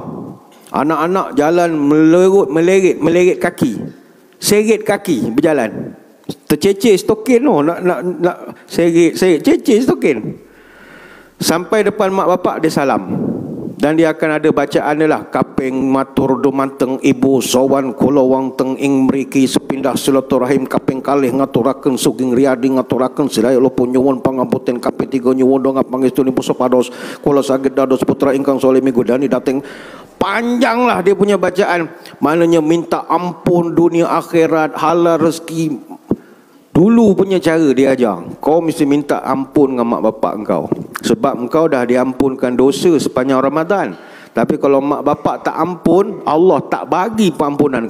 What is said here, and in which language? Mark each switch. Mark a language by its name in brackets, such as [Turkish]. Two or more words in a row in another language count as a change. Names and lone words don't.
[Malay] Anak-anak jalan melerit kaki. Seret kaki berjalan. Tercecer stokin tu, nak seret cecer stokin. Sampai depan mak bapak dia salam. Dan dia akan ada bacaan dia lah. [Javanese] Kaping matur dumanteng ibu sawan kula wonten ing mriki sepindah silaturahim kaping kalih ngaturaken sugeng riyadi ngaturaken sedaya pun nyuwun pangapunten kaping 3 nyuwun dongah pangestunipun supados kula saged dados putra ingkang saleh migunani dateng. [Malay] Panjanglah dia punya bacaan. Maknanya minta ampun dunia akhirat, halal rezeki. Dulu punya cara dia ajar, kau mesti minta ampun dengan mak bapak engkau, sebab engkau dah diampunkan dosa sepanjang Ramadan. Tapi kalau mak bapak tak ampun, Allah tak bagi pengampunan.